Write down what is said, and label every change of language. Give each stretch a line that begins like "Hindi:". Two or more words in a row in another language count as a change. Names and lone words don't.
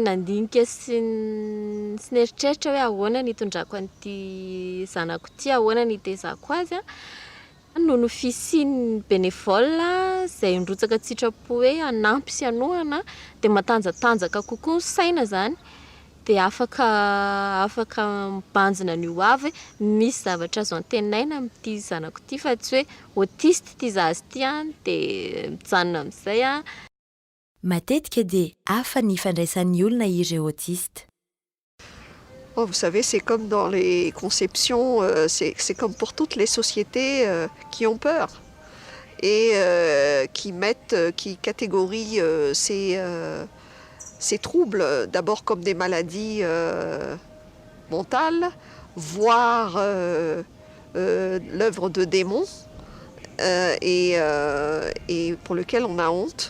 Malagasy: nandinika sy neritreritra hoe ahoana ny hitondrako an'ity zanako ity, ahoana ny hitezako azy noho ny fisian'ny bénévole izay nirotsaka sitrapo hoe hanampy sy hanohana dia matanjatanjaka kokoa ny saina izany, dia afaka mibanjina ny ho avy misy zavatra azo antenaina amin'ity zanako ity fa tsy hoe autiste ity zaza ity dia mijanona amin'izay Matetika dia hafa ny fandraisan'ny olona ireo autiste.
French: Oh, vous savez, c'est comme dans les conceptions, c'est comme pour toutes les sociétés qui ont peur et qui catégorient ces troubles d'abord comme des maladies mentales, voire l'œuvre de démons et pour lequel on a honte.